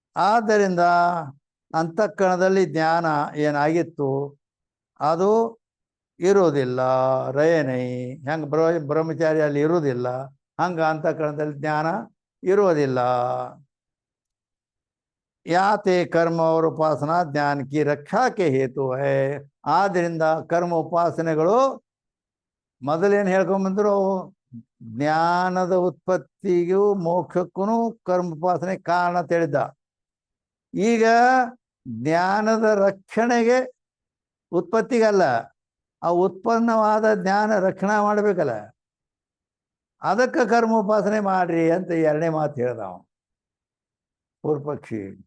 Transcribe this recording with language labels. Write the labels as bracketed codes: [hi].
[kn] ಆದ್ದರಿಂದ ಅಂತಃಕರಣದಲ್ಲಿ ಜ್ಞಾನ ಏನಾಗಿತ್ತು ಅದು ಇರೋದಿಲ್ಲ. ರಯನೈ ಹೆಂಗೆ ಬ್ರಹ್ಮಚಾರಿ ಅಲ್ಲಿ ಇರುವುದಿಲ್ಲ, ಹಂಗೆ ಅಂತಃಕರಣದಲ್ಲಿ ಜ್ಞಾನ ಇರೋದಿಲ್ಲ. [hi] ಯಾತೆ कर्म और उपासना ज्ञान की रक्षा के हेतु है. [kn] ಆದ್ದರಿಂದ ಕರ್ಮ ಉಪಾಸನೆಗಳು ಮೊದಲೇನು ಹೇಳ್ಕೊಂಬಂದ್ರು ಜ್ಞಾನದ ಉತ್ಪತ್ತಿಗೂ ಮೋಕ್ಷಕ್ಕೂ ಕರ್ಮ ಉಪಾಸನೆ ಕಾರಣ ತಿಳಿದ. ಈಗ ಜ್ಞಾನದ ರಕ್ಷಣೆಗೆ ಉತ್ಪತ್ತಿಗಲ್ಲ, ಆ ಉತ್ಪನ್ನವಾದ ಜ್ಞಾನ ರಕ್ಷಣೆ ಮಾಡಬೇಕಲ್ಲ, ಅದಕ್ಕೆ ಕರ್ಮ ಉಪಾಸನೆ ಮಾಡ್ರಿ ಅಂತ ಎರಡನೇ ಮಾತು ಹೇಳ್ದವ ಪೂರ್ವಪಕ್ಷಿ.